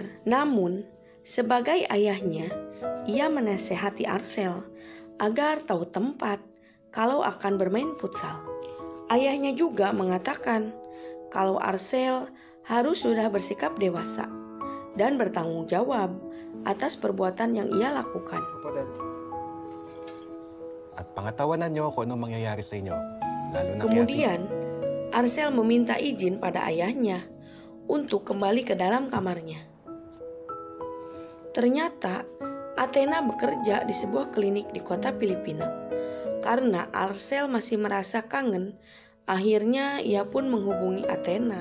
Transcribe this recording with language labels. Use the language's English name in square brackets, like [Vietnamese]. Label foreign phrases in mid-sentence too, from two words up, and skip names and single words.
[Indonesian] Namun, sebagai ayahnya, ia menasehati Arcel agar tahu tempat kalau akan bermain futsal. Ayahnya juga mengatakan kalau Arcel harus sudah bersikap dewasa dan bertanggung jawab atas perbuatan yang ia lakukan. [Filipino] At pangatawanan niyo kung anong mangyayari sa inyo. Lalo na [Indonesian] Kemudian, Arcel meminta izin pada ayahnya untuk kembali ke dalam kamarnya. Ternyata, Athena bekerja di sebuah klinik di kota Filipina. Karena Arcel masih merasa kangen, akhirnya ia pun menghubungi Athena.